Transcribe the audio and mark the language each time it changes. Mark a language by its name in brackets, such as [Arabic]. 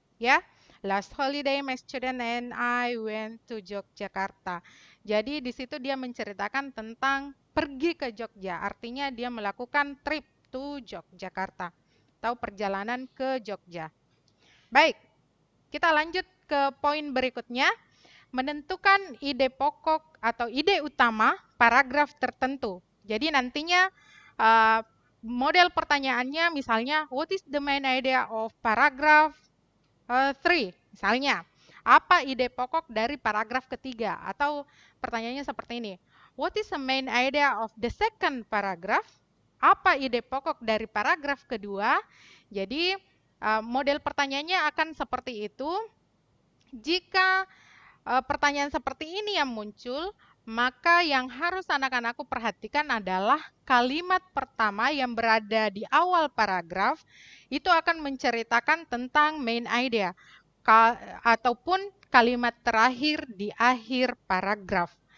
[English] Ya, last holiday my student and I went to Yogyakarta. [Indonesian] Jadi di situ dia menceritakan tentang pergi ke Jogja. Artinya dia melakukan [English] trip to Yogyakarta [Indonesian] atau perjalanan ke Jogja. Baik, kita lanjut ke poin berikutnya. Menentukan ide pokok atau ide utama paragraf tertentu. Jadi nantinya model pertanyaannya misalnya [English] what is the main idea of paragraph 3 [Indonesian] misalnya. Apa ide pokok dari paragraf ketiga? Atau pertanyaannya seperti ini. [English] What is the main idea of the second paragraph? [Indonesian] Apa ide pokok dari paragraf kedua? Jadi model pertanyaannya akan seperti itu. jika pertanyaan seperti ini yang muncul, maka yang harus anak-anakku perhatikan adalah kalimat pertama yang berada di awal paragraf itu akan menceritakan tentang main idea ataupun kalimat terakhir di akhir paragraf.